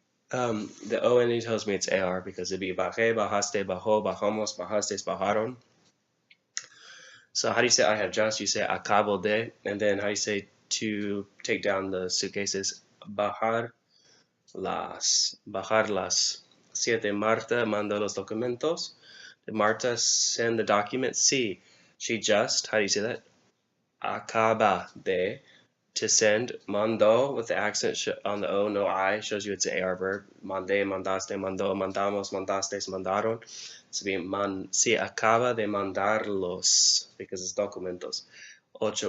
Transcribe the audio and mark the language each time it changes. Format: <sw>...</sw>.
<en>The O ending tells me it's AR because it'd be bajé, bajaste, bajó, bajamos, bajastes, bajaron. So how do you say I have just? You say acabo de, and then how do you say to take down the suitcases?</en> <es>Bajar las. 7. Marta mandó los documentos.</es> <en>Did Marta send the documents? Sí. She just, how do you say that? Acaba de. To send. Mandó with the accent on the O, no I, shows you it's an AR verb.</en> <es>Mandé, mandaste, mandó, mandamos, mandastes, mandaron. So be se acaba de mandarlos</es> <en>because it's</en> <es>documentos. 8.</es>